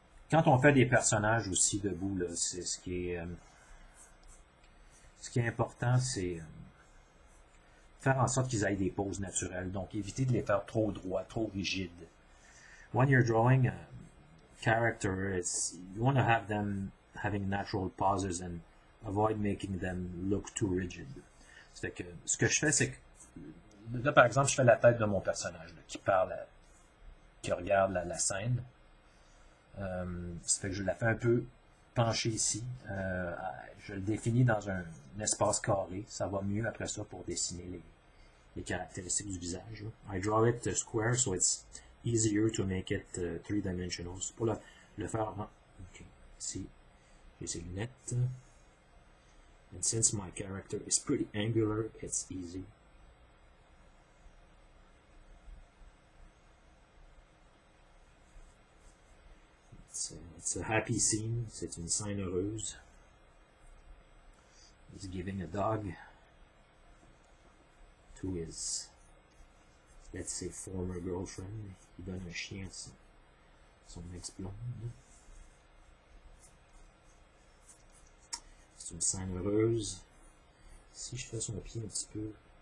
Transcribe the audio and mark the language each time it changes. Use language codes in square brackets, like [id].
[fr] Quand on fait des personnages aussi debout, là, c'est ce qui est important, c'est faire en sorte qu'ils aient des poses naturelles. Donc, éviter de les faire trop droits, trop rigides. [en] When you're drawing a character, you want to have them having natural pauses and avoid making them look too rigid. [fr] C'est que ce que je fais, c'est que là, par exemple, je fais la tête de mon personnage là, qui parle, qui regarde la scène. Ça fait que je la fais un peu pencher ici. Je le définis dans un espace carré. Ça va mieux après ça pour dessiner les caractéristiques du visage. [en] I draw it square, so it's easier to make it three-dimensional. [fr] Pour le faire... Ok, ici, j'ai ces lunettes. [en] And since my character is pretty angular, it's easy. It's a happy scene. [fr] C'est une scène heureuse. [en] He's giving a dog to his, let's say, former girlfriend. [fr] Il donne un chien à son ex-blonde. C'est une scène heureuse. Si je fais son pied un petit peu...